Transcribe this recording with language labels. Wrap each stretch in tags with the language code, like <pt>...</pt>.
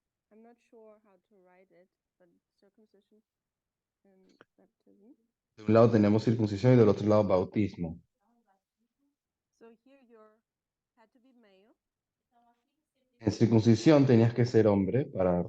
<en>I'm not sure how to write it, but circumcision and baptism.</en> <es>De un lado tenemos circuncisión y del otro lado bautismo.</es> <en>So here you're had to be male.</en> <es>En circuncisión tenías que ser hombre para</es>